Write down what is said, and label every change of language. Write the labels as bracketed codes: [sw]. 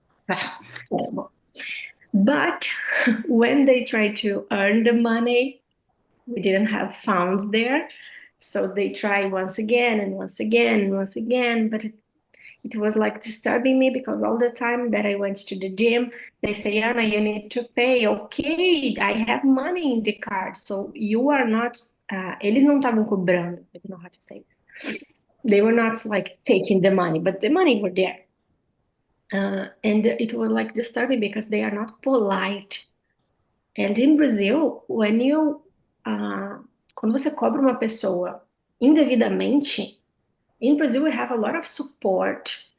[en] Ah, terrible. But when they try to earn the money, we didn't have funds there. So they try once again and once again and once again, but it was like disturbing me because all the time that I went to the gym, they say, Anna, you need to pay. Okay, I have money in the card. So you are not, [pt] eles não estavam cobrando. [en] I don't know how to say this. They were not like taking the money, but the money were there. And it was like disturbing because they are not polite. And in Brazil, [pt] quando você cobra uma pessoa indevidamente, [en] in Brazil, we have a lot of support.